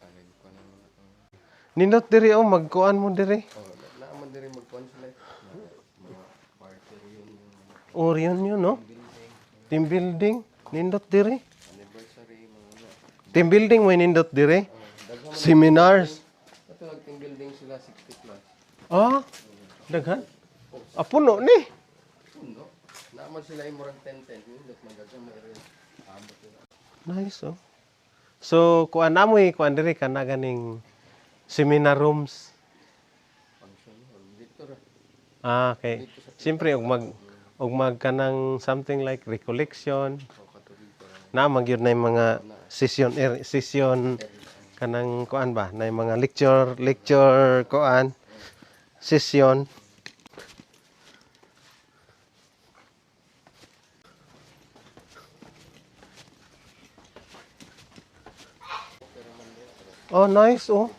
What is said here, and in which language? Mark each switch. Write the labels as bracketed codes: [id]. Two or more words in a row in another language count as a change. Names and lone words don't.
[ceb] Nindot diri, oh, magkuan mo diri. Na man diri magkuan sila. Orion yun, no? [en] Team building. [ceb] Nindot diri. [en] Team building [ceb] mo nindot diri. Seminars. Ito nag- [en] team building [ceb] sila 60 plus. Ah, daghan. Ah, puno ni. Puno. Naaman sila yung murag 10-10. Hindi magagang may rin. Nice, oh. So, kuan namoy, kuan diri ka na ganing [en] seminar rooms. [ceb] Dito ra. Ah, okay. Siyempre, ug mag kanang [en] something like recollection. [ceb] Na magyud na yung mga session kanang kuan ba, na yung mga lecture kuan session. Oh, nice, oh.